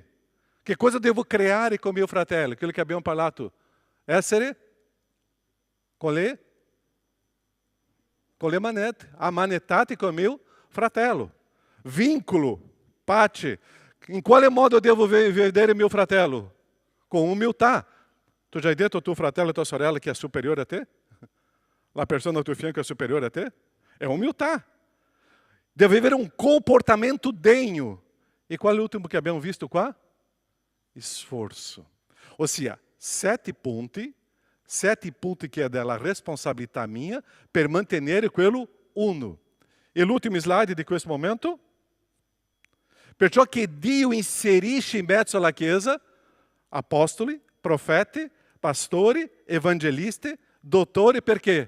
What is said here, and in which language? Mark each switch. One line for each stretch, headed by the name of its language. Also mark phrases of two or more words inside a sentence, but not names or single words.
Italian: Che cosa devo creare con mio fratello? Aquilo che abbiamo parlato. Essere con le manete, ammanettati con mio fratello. Vínculo, pace. In quale modo devo vedere mio fratello?
Portuguese: Com humildade.
Italian: Tu já hai detto ao tuo fratello e tua sorella
Portuguese: que é superior a te?
Italian: La persona
Portuguese: ao
Italian: tuo fianco
Portuguese: é superior a te? É humildade. Deve haver um comportamento degno. E qual é o último que
Italian: abbiamo visto qua?
Portuguese: Esforço.
Italian: Ossia, 7 punti che è della responsabilità mia per mantenere quello uno. E l'ultimo slide di questo momento? Perciò che Dio inserisce in mezzo alla Chiesa apostoli, profeti, pastori, evangelisti, dottori, perché?